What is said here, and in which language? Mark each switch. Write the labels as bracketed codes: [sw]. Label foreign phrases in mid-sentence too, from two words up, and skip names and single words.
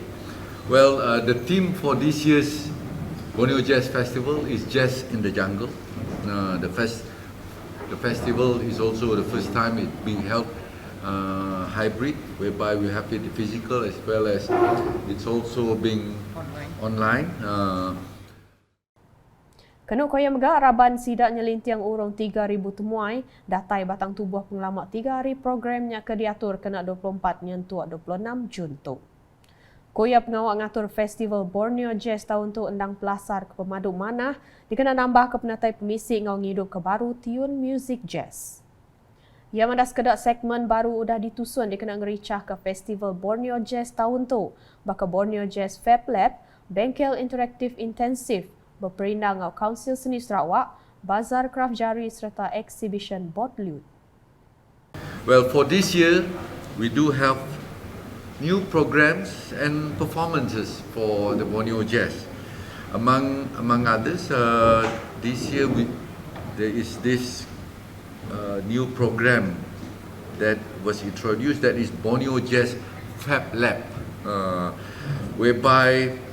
[en] Well, the theme for this year's Borneo Jazz Festival is Jazz in the Jungle. The festival is also the first time it being held hybrid, whereby we have it physical as well as it's also being online. [iba] Kena koya megak Raban sidak nyelintiang urung 3,000 temuai, datai batang tubuh pengalamak 3 hari programnya ke diatur kena 24 nyentuh 26 Jun tu. Koya pengawak ngatur Festival Borneo Jazz tahun tu endang pelasar ke pemadu manah dikena nambah ke penatai pemisi ngau ngidup ke baru tiun music jazz. Ia mandas kedak segmen baru udah ditusun dikena ngericah ke Festival Borneo Jazz tahun tu. Baka Borneo Jazz Fab Lab, bengkel interaktif intensif, berperindang ngau Kaunsil Seni Sarawak, bazar kraft jari serta exhibition botlute. [en] Well, for this year, we do have new programs and performances for the Borneo Jazz. Among others, this year there is this new program that was introduced, that is Borneo Jazz Fab Lab, whereby